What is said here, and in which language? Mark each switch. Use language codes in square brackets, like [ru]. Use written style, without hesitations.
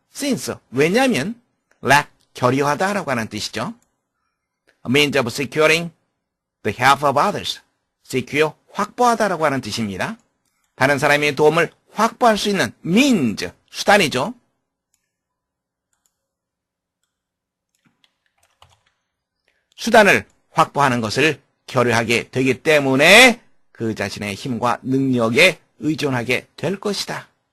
[ko] since, 왜냐하면 lack, 결여하다라고 하는 뜻이죠. [en] A means of securing the help of others. [ko] secure, 확보하다라고 하는 뜻입니다. 다른 사람의 도움을 확보할 수 있는 means, 수단이죠. 수단을 확보하는 것을 결여하게 되기 때문에 그 자신의 힘과 능력에 의존하게 될 것이다.